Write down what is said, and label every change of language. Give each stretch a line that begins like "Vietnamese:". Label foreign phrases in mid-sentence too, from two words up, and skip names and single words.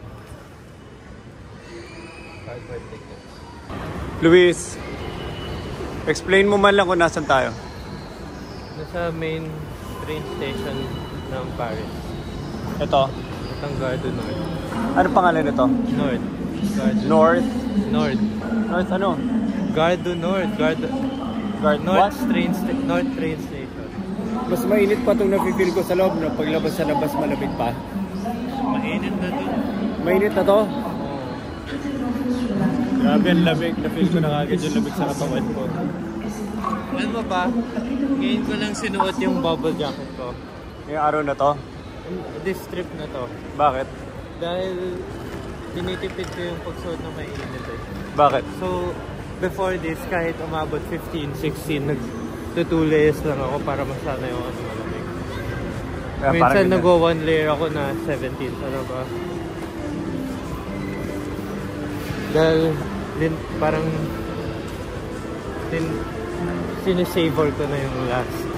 Filipino: Luis, explain mo man lang kung nasan tayo. Nasa
English: main train station
Filipino: ng Paris. Ito? Itong Gare du Nord. Ano pangalan nito? North. North? North. North ano?
English: Gare du Nord. North train station.
Filipino: Mas mainit pa itong nafe-feel ko sa loob, no? Paglabas sa labas, malamig pa. Mainit na to. Mainit na to? Oo. Grabe ang lamig. Na-feel ko na kagad yung lamig sa katawan ko. Alam mo ba? Ngayon ko lang sinuot yung
English: bubble jacket
Filipino: ko. Ngayong araw na to?
English: This trip
Filipino: na to. Bakit? Dahil tinitipid ko yung pagsuot na mainit eh. Bakit?
English: So, before this,
Filipino: kahit umabot 15, 16, nag-2 layers lang ako para masanay ako sa malamig. Minsan nag-1 layer ako na 17. Ano ba? Dahil parang sinisavor ko na yung last.